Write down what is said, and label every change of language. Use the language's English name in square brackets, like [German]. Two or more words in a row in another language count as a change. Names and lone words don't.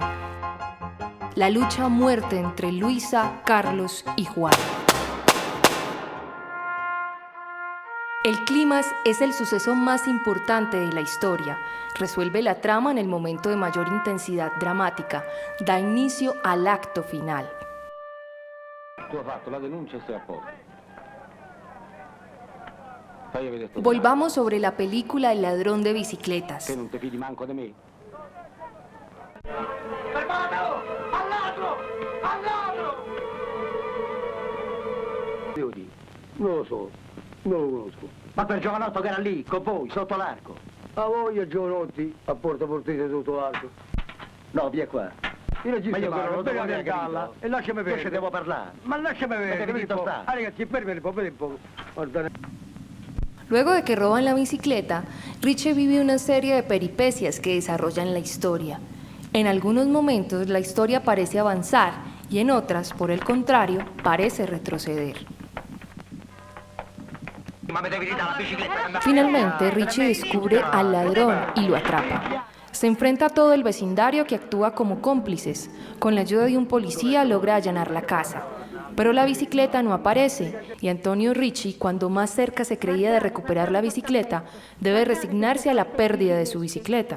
[Spanish] La lucha a muerte entre Luisa, Carlos y Juan. El clímax es el suceso más importante de la historia. Resuelve la trama en el momento de mayor intensidad dramática. Da inicio al acto final. [Italian] Tu hai fatto la denuncia e stai a posto. [Spanish] Volvamos sobre la película El ladrón de bicicletas. [Italian] Che non ti fidi manco di me? Non lo so, non lo conosco. Ma quel giovanotto che era lì, con voi, sotto l'arco. A voglia giovanotti a Porta Portese tutto l'arco. No, via qua. Io non ci Ma io sto parlo, parlando, tu bene hai a galla capito? e lasciami Io vedere. ci devo parlare. Ma lasciami vedere, devi vedi un po'. sta. Ah, ragazzi, fermi un po'. Guarda. [Spanish] Luego de que roban la bicicleta, Richie vive una serie de peripecias que desarrollan la historia. En algunos momentos la historia parece avanzar y en otras, por el contrario, parece retroceder. [Italian] Ma mi devi ridare la bicicletta. [Spanish] Finalmente, Richie descubre al ladrón y lo atrapa. Se enfrenta a todo el vecindario que actúa como cómplices. Con la ayuda de un policía logra allanar la casa. Pero la bicicleta no aparece y Antonio Ricci, cuando más cerca se creía de recuperar la bicicleta, debe resignarse a la pérdida de su bicicleta.